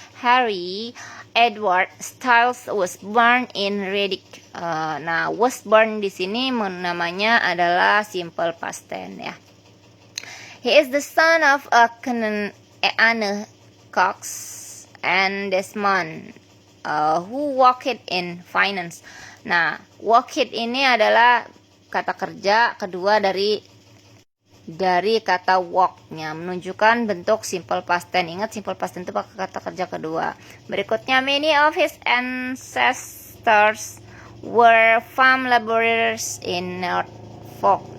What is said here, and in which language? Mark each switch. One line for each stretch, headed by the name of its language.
English: Harry Edward Styles was born in Redditch.
Indonesian: Nah, was born di sini namanya adalah simple past tense ya.
English: He is the son of Anne Cox and Desmond who worked in finance.
Indonesian: Nah, worked ini adalah kata kerja kedua dari kata work-nya, menunjukkan bentuk simple past tense. Ingat simple past tense itu pakai kata kerja kedua.
English: Berikutnya, many of his ancestors were farm laborers in Norfolk.